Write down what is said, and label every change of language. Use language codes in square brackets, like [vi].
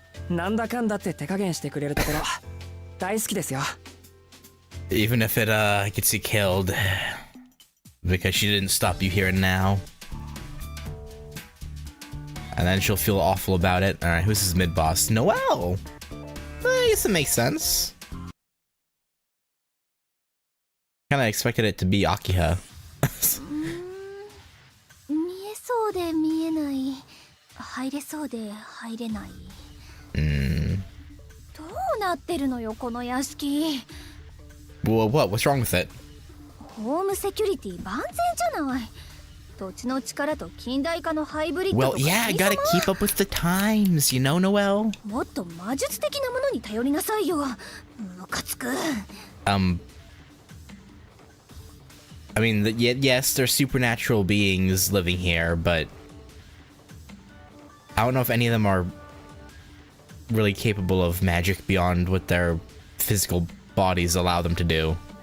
[ja] なんだかんだって手加減してくれるところ大好きですよ。 [en] Even if it gets you killed because she didn't stop you here and now. And then she'll feel awful about it. Alright, who's his mid-boss? Noelle! I guess it makes sense. Kinda expected it to be Akiha. [ja] 見えそうで見えない。入れそうで入れない。どうなってるのよ、この屋敷。 [en] Well, what? What's wrong with it? [ja] ホームセキュリティ万全じゃない。土地の力と近代化のハイブリッドとか。 [en] Well, yeah, I gotta keep up with the times, you know, Noelle? [ja] もっと魔術的なものに頼りなさいよ。ムカつく。 [en] I mean, yes, there's supernatural beings living here, but I don't know if any of them are really capable of magic beyond what their physical bodies allow them to do.